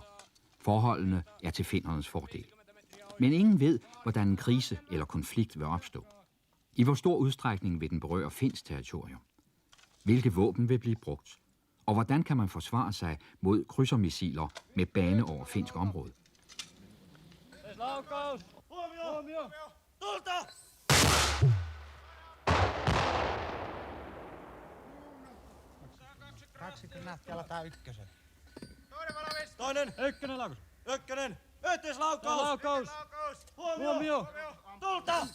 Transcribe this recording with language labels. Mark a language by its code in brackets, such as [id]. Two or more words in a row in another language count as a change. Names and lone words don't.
[da] Forholdene er til finnernes fordel. Men ingen ved, hvordan en krise eller konflikt vil opstå. I hvor stor udstrækning vil den berøre finsk territorium? Hvilke våben vil blive brugt? Og hvordan kan man forsvare sig mod krydsermissiler med bane over finsk område? [fi] Toinen! Ykkönen laukaus! Ykkönen! Yhteislaukaus! Laukaus! Huomio! Tulta!